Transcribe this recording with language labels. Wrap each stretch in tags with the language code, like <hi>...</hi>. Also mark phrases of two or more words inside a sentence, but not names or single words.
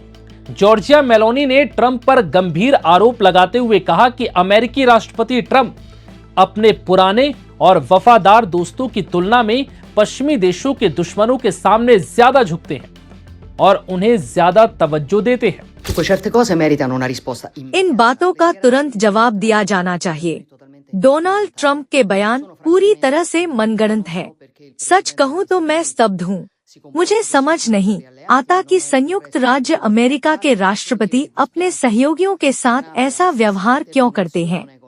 <hi>जॉर्जिया मेलोनी ने ट्रंप पर गंभीर आरोप लगाते हुए कहा कि अमेरिकी राष्ट्रपति ट्रंप अपने पुराने और वफादार दोस्तों की तुलना में पश्चिमी देशों के दुश्मनों के सामने ज्यादा झुकते हैं और उन्हें ज्यादा तवज्जो देते हैं।</hi> <it>Certe cose meritano una risposta</it> <hi>इन बातों का तुरंत जवाब दिया जाना चाहिए। डोनाल्ड ट्रंप के बयान पूरी तरह से मनगढ़ंत है। सच कहूँ तो मैं स्तब्ध हूँ। मुझे समझ नहीं आता कि संयुक्त राज्य अमेरिका के राष्ट्रपति अपने सहयोगियों के साथ ऐसा व्यवहार क्यों करते हैं।</hi>